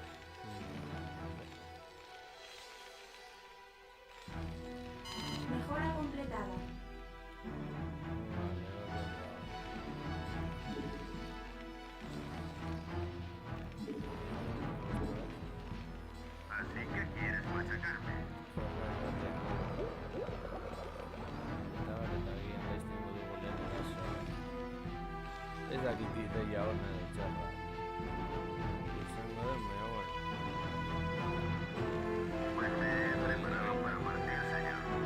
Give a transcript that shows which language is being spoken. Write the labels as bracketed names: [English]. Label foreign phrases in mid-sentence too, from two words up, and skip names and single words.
[Spanish] Mejora completada. Así que quieres machacarme. [Basque] Ez dakit ideia hona edo txarra. Izango den, baina bueno. [Spanish] Pues me he preparado para partir, señor.